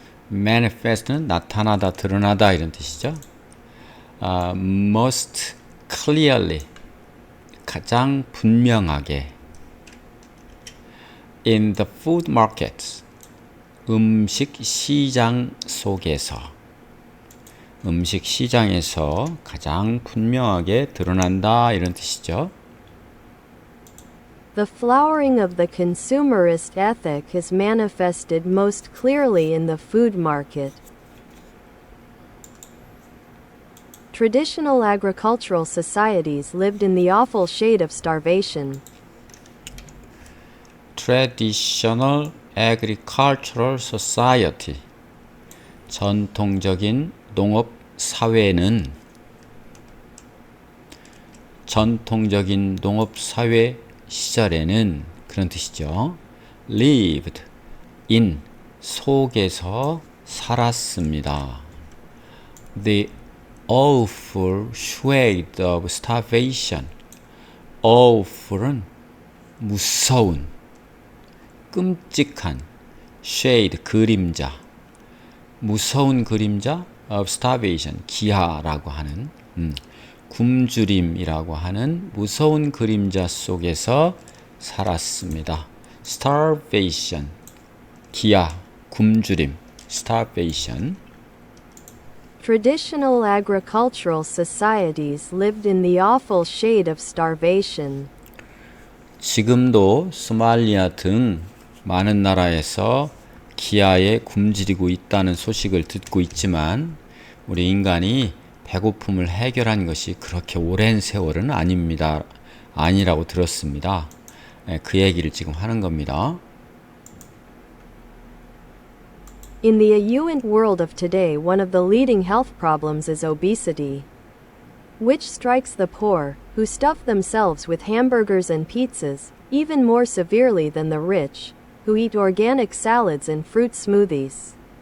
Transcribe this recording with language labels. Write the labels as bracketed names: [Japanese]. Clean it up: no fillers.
[Korean] manifest는 나타나다, 드러나다 이런 뜻이죠. [English] most clearly [Korean] 가장 분명하게 [English] in the food market [Korean] 음식 시장 속에서 음식 시장에서 가장 분명하게 드러난다 이런 뜻이죠. [English] The flowering of the consumerist ethic is manifested most clearly in the food market. Traditional agricultural societies lived in the awful shade of starvation. Traditional agricultural society [Korean] 전통적인 농업 사회는 전통적인 농업 사회 시절에는 그런 뜻이죠. [English] lived in [Korean] 속에서 살았습니다. [English] The awful shade of starvation. [Korean] awful은 무서운, 끔찍한, shade 그림자, 무서운 그림자 [English] of starvation [Korean] 기아라고 하는 굶주림이라고 하는 무서운 그림자 속에서 살았습니다. starvation 기아, 굶주림, starvation. [English] Traditional agricultural societies lived in the awful shade of starvation. [Korean] 지금도 소말리아 등 많은 나라에서 기아에 굶주리고 있다는 소식을 듣고 있지만 우리 인간이 배고픔을 해결한 것이 그렇게 오랜 세월은 아니라고 들었습니다. 그 얘기를 지금 하는 겁니다. [English] In the affluent world of today, one of the leading health problems is obesity, which strikes the poor, who stuff themselves with hamburgers and pizzas, even more severely than the rich, who eat organic salads and fruit smoothies.